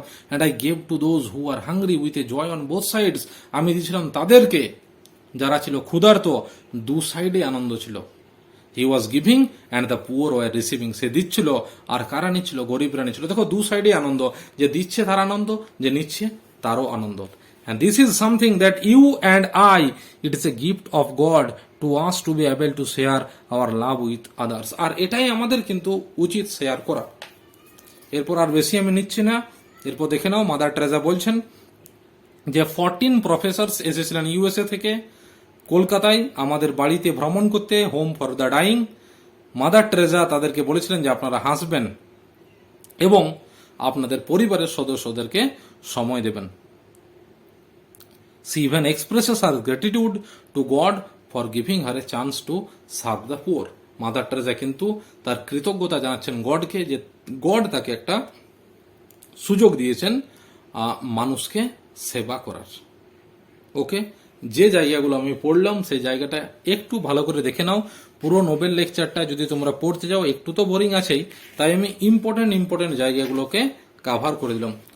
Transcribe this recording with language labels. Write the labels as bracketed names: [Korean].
[English] And I gave to those who are hungry with a joy on both sides. [Bangla] আমি দিয়েছিলাম তাদেরকে যারা ছিল ক্ষুধার্ত। 2 সাইডে আনন্দ ছিল। [English] He was giving and the poor were receiving. [Bangla] সে দিচ্ছিল আর কারা নিচ্ছিল? গরিবরা নিচ্ছিল। দেখো দু সাইডে আনন্দ, যে দিচ্ছে তার আনন্দ, যে নিচ্ছে তারও আনন্দ। [English] And this is something that you and I, it is a gift of God to us to be able to share our love with others. [Bangla] আর এটাই আমাদের কিন্তু উচিত শেয়ার করা। এরপর আর বেশি আমি নিচ্ছি না। এরপর দেখে নাও মাদার টেরেসা বলছেন যে 14 প্রফেসরস এসেছিলেন ইউএসএ থেকে কলকাতায় আমাদের বাড়িতে ভ্রমণ করতে, home for the dyeing. Mother Teresa তাদেরকে বলেছিলেন যে আপনারা হাসবেন এবং আপনাদের পরিবারের সদস্যদেরকে সময় দেবেন। [English] She even expresses her gratitude to God for giving her a chance to serve the poor. [Bangla] Mother Teresa কিন্তু তার কৃতজ্ঞতা জানাচ্ছেন গডকে, যে গড তাকে একটা সুযোগ দিয়েছেন মানুষকে সেবা করার। ওকে, যে জায়গাগুলো আমি পড়লাম সেই জায়গাটা একটু ভালো করে দেখে নাও। পুরো নোবেল লেকচারটা যদি তোমরা পড়তে যাও একটু তো বোরিং আছেই, তাই আমি ইম্পর্টেন্ট জায়গাগুলোকে কাভার করে দিলাম।